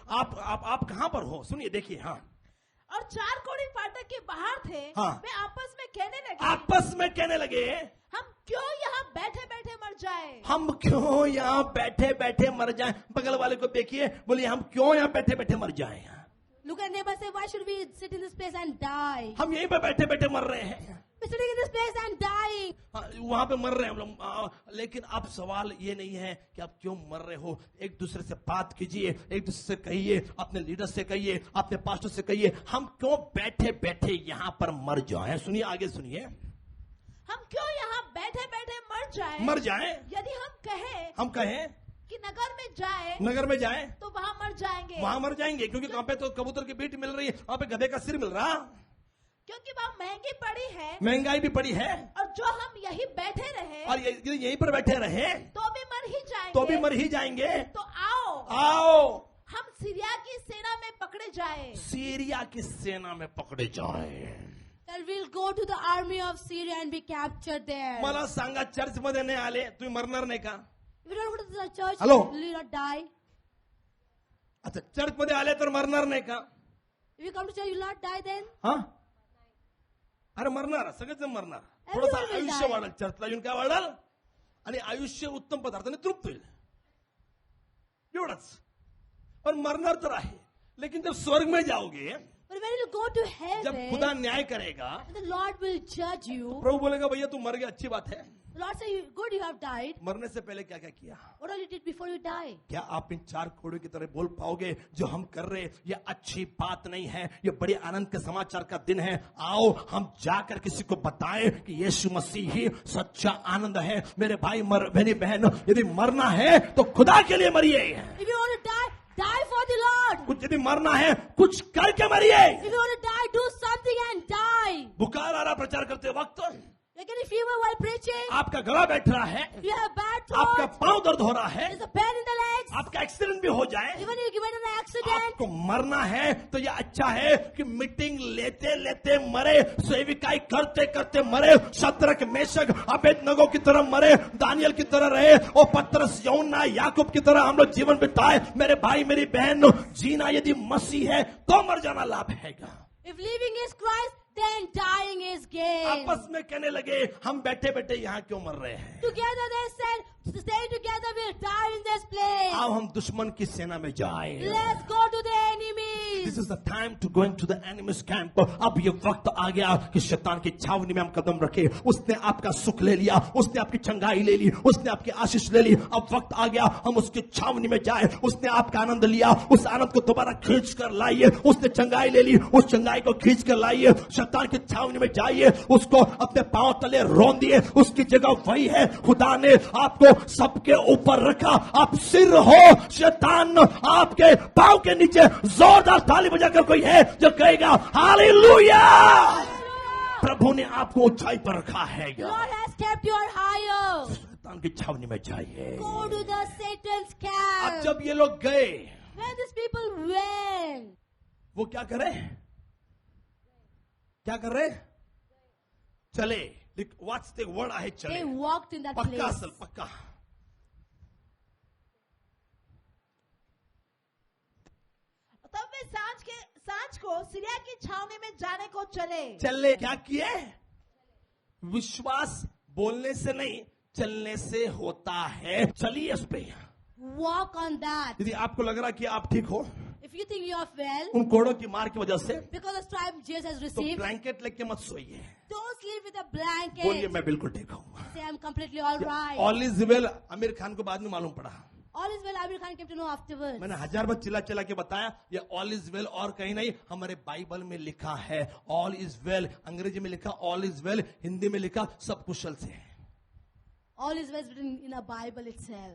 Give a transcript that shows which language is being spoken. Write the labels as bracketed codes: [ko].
[hi] आप कहां पर हो, सुनिए, देखिए. हाँ, और 4 कोड़ी फाटक के बाहर थे, हाँ। वे आपस में कहने लगे, आपस में कहने लगे, हम क्यों यहाँ बैठे बैठे मर जाए. हम क्यों यहाँ बैठे बैठे मर जाएं. बगल वाले को देखिए, बोलिए हम क्यों यहाँ बैठे बैठे मर जाएं. [en] Look at neighbor, say, why should we sit in this place and die? [hi] हम यहीं पे बैठे बैठे मर रहे हैं. [en] We're sitting in this place and dying. [hi] वहां पे मर रहे हैं हम लोग. लेकिन अब सवाल ये नहीं है कि आप क्यों मर रहे हो. एक दूसरे से बात कीजिए, एक दूसरे से कहिए, अपने लीडर से कहिए, अपने पास्टर से कहिए, हम क्यों बैठे बैठे यहाँ पर मर जाएं. सुनिए, आगे सुनिए. हम क्यों यहाँ बैठे बैठे मर जाएं. यदि हम कहें कि नगर में जाए नगर में जाएं, तो वहाँ मर जाएंगे. वहां मर जाएंगे, क्योंकि वहां पे तो कबूतर की बीट मिल रही है, वहां पे गधे का सिर मिल रहा. क्योंकि वहाँ महंगी पड़ी है, महंगाई भी पड़ी है, और जो हम यही बैठे रहे और यहीं पर बैठे रहे तो भी मर ही जाएंगे. तो भी मर ही जाएंगे. तो आओ आओ हम सीरिया की सेना में पकड़े जाए. सीरिया की सेना में पकड़े जाए. [en] Then we'll go to the army of Syria and be captured there. [mr] मला सांगा, चर्च मध्ये नाही आले तुम्ही मरणार नाही का. [en] If you don't go to the church, Hello? will you not die? [mr] अच्छा, चर्च मध्ये आले तर मरणार नाही का. [en] If you come to church, you will not die then? [mr] हा, अरे मरणार, सगळेजण मरणार. [en] Everyone [mr] थोडंसं आयुष्य [en] die. [mr] वाढेल, चर्चला येऊन काय वाढेल, आणि आयुष्य उत्तम पदार्थाने तृप्त होईल, एवढंच. पण मरणार तर आहे. [hi] लेकिन जब स्वर्ग में जाओगे, [en] But when you go to [hi] जब [en] heaven, [hi] खुदा न्याय करेगा, [en] the Lord will judge you. [hi] प्रभु बोलेगा भैया तू मर गया, अच्छी बात है। [en] The Lord says, good, you have died. [hi] मरने से पहले क्या क्या किया? [en] What all you did before you die? [hi] क्या आप इन 4 कोड़ों की तरह बोल पाओगे जो हम कर रहे, ये अच्छी बात नहीं है, ये बड़े आनंद के समाचार का दिन है, आओ हम जाकर किसी को बताएं कि यीशु मसीह ही सच्चा आनंद है। मेरे भाई मेरी बहन, यदि मरना है तो खुदा के लिए मरिए। [en] If you want to die, die for the Lord. [hi] कुछ यदि मरना है कुछ करके मरिए। [en] If you want to die, do something and die. [hi] बुखार आ रहा प्रचार करते वक्त, [en] Like in a fever while preaching, [hi] आपका गला बैठ रहा है, [en] you have bad [hi] आपका [en] thoughts, [hi] पांव दर्द हो रहा है, [en] there's a pain in the legs, [hi] आपका एक्सीडेंट भी हो जाए, [en] even if you get in an accident, [hi] आपको मरना है तो यह अच्छा है कि मीटिंग लेते लेते मरे, सेविकाई करते करते मरे, शद्रक मेशक अबेदनगो की तरह मरे, दानियल की तरह रहे, और पतरस यूहन्ना याकूब की तरह हम लोग जीवन बिताए। मेरे भाई मेरी बहन, जीना यदि मसीह है तो मर जाना लाभ है। [en] if living is Christ, then dying is gain. [hi] आपस में कहने लगे हम बैठे बैठे यहाँ क्यों मर रहे हैं? [en] Together they said, stay together, we'll die in this place. [hi] आओ हम दुश्मन की सेना में जाएं। [en] Let's go to the enemies. This is the time to go into the enemy's camp. [hi] अब ये वक्त आ गया कि शैतान की छावनी में हम कदम रखे। उसने आपका सुख ले लिया, उसने आपकी चंगाई ले ली, उसने आपकी आशीष ले ली। अब वक्त आ गया हम उसकी छावनी में जाए। उसने आपका आनंद लिया, उस आनंद को दोबारा खींच कर लाइए। उसने चंगाई ले ली, उस चंगाई को खींच कर लाइए। शैतान की छावनी में जाइए, उसको अपने पांव तले रौंद दिए। उसकी जगह वही है। खुदा ने आपको सबके ऊपर रखा, आप सिर हो, शैतान आपके पांव के नीचे। जोरदार ताली बजाकर कोई है जो कहेगा हालेलुया। प्रभु ने आपको ऊंचाई पर रखा है। [en] Lord has kept you higher. [hi] शैतान की छावनी में जाइए। [en] Go to the Satan's [hi] अब [en] camp. [hi] जब ये लोग गए, [en] When these people went, [hi] वो क्या करे? क्या कर रहे? चले। [en] what's the word [hi] आहे चले? [en] they walked in that [hi] पक्का [en] place. [hi] असल पक्का। तब वे सांझ को सीरिया की छावनी में जाने को चले। चले क्या किए? विश्वास बोलने से नहीं चलने से होता है। चलिए उस पे। [en] Walk on that. [hi] यदि आपको लग रहा कि आप ठीक हो [en] If you think you are well, [hi] उन कोड़ों की मार की वजह से, [en] because the stripe Jesus has [hi] तो [en] received, [hi] ब्लैंकेट लेके मत सोइए। [en] don't sleep with a [hi] बोलिए [en] blanket. [hi] मैं बिल्कुल ठीक हूँ। [en] Say I'm completely all right. All is well [hi] Aamir Khan को बाद में मालूम पड़ा। [en] All is well. Amir Khan came to know afterwards. [hi] मैंने 1000 बार चिल्ला चिल्ला के बताया ये [en] all is well [hi] और कहीं नहीं, हमारे बाइबल में लिखा है ऑल इज वेल। अंग्रेजी में लिखा [en] all is well, [hi] हिंदी में लिखा सब कुशल से। [en] All is well is written in a Bible itself.